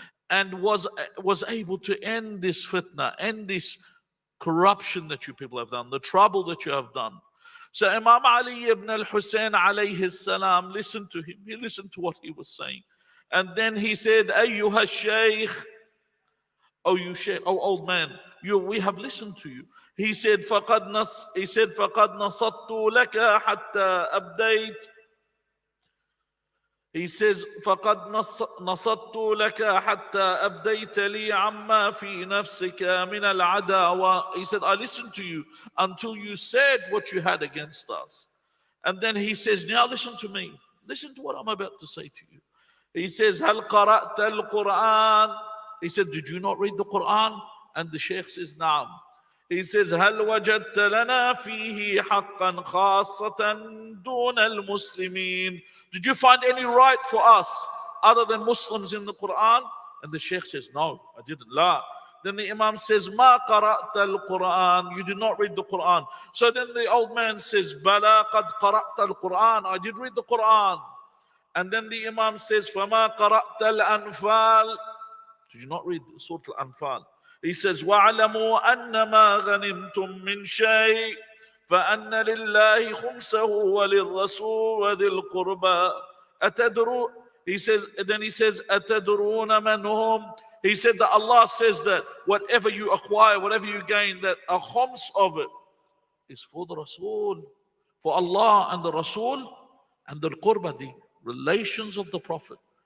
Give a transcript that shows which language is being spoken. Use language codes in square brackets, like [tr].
[en] and was able to end this fitna, end this corruption that you people have done, the trouble that you have done. So Imam Ali ibn al-Hussein alayhi salam, listen to him. He listened to what he was saying. And then he said, Ayyuha Sheikh, oh you Sheikh, oh old man, we have listened to you. He said, [ar] فَقَدْ نَصَدْتُ لَكَ حَتَّى أَبْدَيْتُ. [en] He says, [ar] فَقَدْ نَصَدْتُ لَكَ حَتَّى أَبْدَيْتَ لِي عَمَّا فِي نَفْسِكَ مِنَ الْعَدَاوَةِ. [en] He said, I listened to you until you said what you had against us. And then he says, now listen to me. Listen to what I'm about to say to you. He says, [ar] هَلْ قَرَأْتَ الْقُرْآنِ. [en] He said, did you not read the Quran? And the Sheikh says, [ar] نعم. [en] He says, [ar] هل وجدت لنا فيه حقا خاصة دون المسلمين. [en] Did you find any right for us other than Muslims in the Quran? And the Sheikh says, no, I didn't. La. Then the Imam says, [ar] ما قرأت القرآن. [en] You did not read the Quran. So then the old man says, [ar] بلى قد قرأت القرآن. [en] I did read the Quran. And then the Imam says, [ar] فما قرأت الأنفال. [en] Did you not read Surah Al-Anfal? He says, [ar] وَاعْلَمُوا أَنَّمَا غَنِمْتُم مِّن شَيْءٍ فَأَنَّ لِلَّهِ خُمْسَهُ وَلِلرَّسُولِ وَذِي الْقُرْبَى أَتَدْرُونَ. [en] He says, then he says, [ar] أَتَدْرُونَ مَنْ هُمْ. [en] He said that Allah says that whatever you acquire, whatever you gain, that a khums of it is for the Rasul, for Allah and the Rasul and the Qurba, the relations of the Prophet.